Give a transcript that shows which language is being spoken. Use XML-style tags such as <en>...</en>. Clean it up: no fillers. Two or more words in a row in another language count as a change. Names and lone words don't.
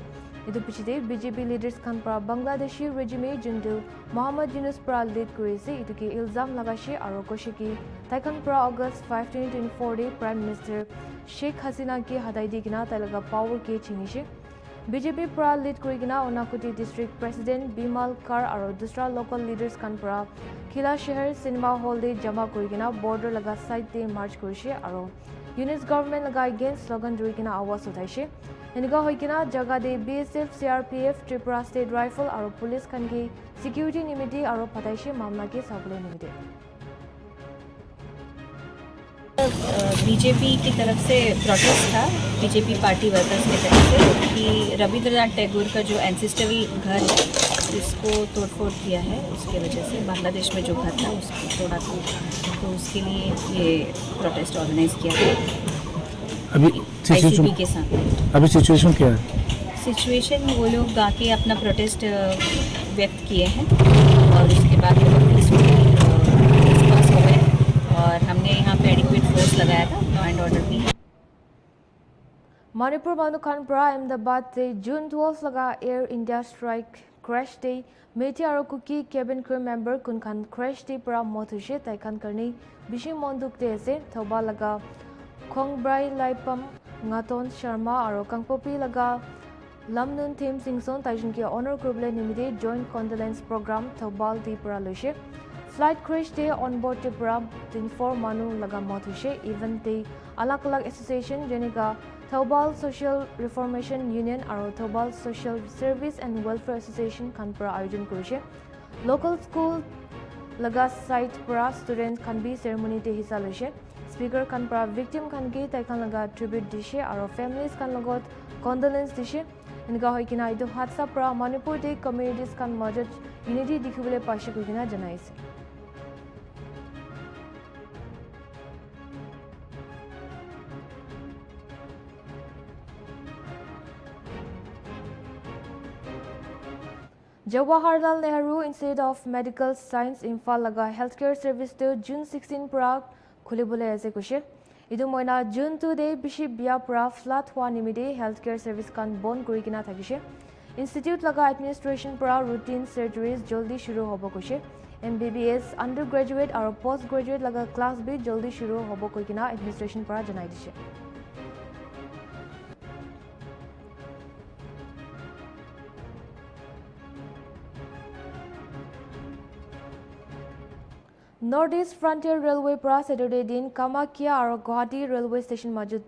<nag>Idu Pichide BJP leaders Khanpura Bangladeshi regime Juntu Muhammad Yunus Pra lead Kurise iduke Ilzam Lagashe Aro Koshiki Taikanpura August 5, 2024 Day Prime Minister Sheikh Hasina ki Hadaidi Gina Talaga Power ke Chingishe. BJP Pra lead Kurigina Onakoti District President Bimal Kar Aro Dusra local leaders Khanpura Khila Sheher Cinema Hall de Jama Kurigina border laga side de march Kurishe Aro Units government laga against slogan Durigina Awas Utaishe. Enika Hoikina Jaga de BSF CRPF Tripura State Rifle Aro Police Kangi Security Nimiti Aro Pataishe Mamla ke Sabule Nimiti.</nag> <hi>बीजेपी की तरफ से प्रोटेस्ट था बीजेपी</hi> <en>party workers</en> <hi>की तरफ से कि रविंद्रनाथ टैगोर का जो एंसेस्ट्रल घर है इसको तोड़फोड़ किया है, उसके वजह से बांग्लादेश में जो घर था उसको तोड़ा था, तो उसके लिए ये प्रोटेस्ट ऑर्गेनाइज किया गया अभी आईसीपी के साथ। अभी सिचुएशन क्या है? सिचुएशन वो लोग आके अपना प्रोटेस्ट व्यक्त किए हैं और उसके बाद वो लोग रिस्पॉन्स हो गए और हमने यहाँ पे</hi> <en>adequate force</en> <hi>लगाया था,</hi> <en>law and order</en> <hi>भी।</hi> <nag>Manipur Manu Khanpura Ahmedabad te June 12 laga Air India strike crash day Methi aro Kuki</nag> <en>cabin crew member</en> <nag>kun khan crash day pra mothushe taikan karni bishi monduk te ase thoba laga Khongbrai Laipam Ngaton Sharma aro Kangpopi laga Lamnun Thim Singson taijun ki honor kuble nimide</nag> <en>joint condolence program</en> <nag>thobal di pra loishe. Flight crash day</nag> <en>on board</en> <nag>te pra 24 manu laga mothushe even te alak alak association jenika Thobal Social Reformation Union aro Thobal Social Service and Welfare Association Khanpura Ayojan Kurishe.</nag> <en>Local school</en> <nag>laga site pra student khan bi ceremony te hisa loise speaker khan pra victim khan ke tai khan laga tribute dishe aro families khan logot condolence dishe inga hoi kina idu hatsa pra Manipur te communities khan majot unity dikhibole paise kuina janaise Jawaharlal Nehru Institute of Medical Science Imphal laga healthcare service to June 16 pra khulibole ase kushe idu moina June 2 de bishi bia pra flat hwa nimide healthcare service kan bon kuri kina thakise institute laga administration pra</nag> <en>routine surgeries</en> <nag>joldi shuru hobo kushe MBBS undergraduate aro postgraduate laga class bi joldi shuru hobo koi kina administration pra janai dise Northeast Frontier Railway pra Saturday din Kamakia aro Guwahati Railway Station majoti</nag>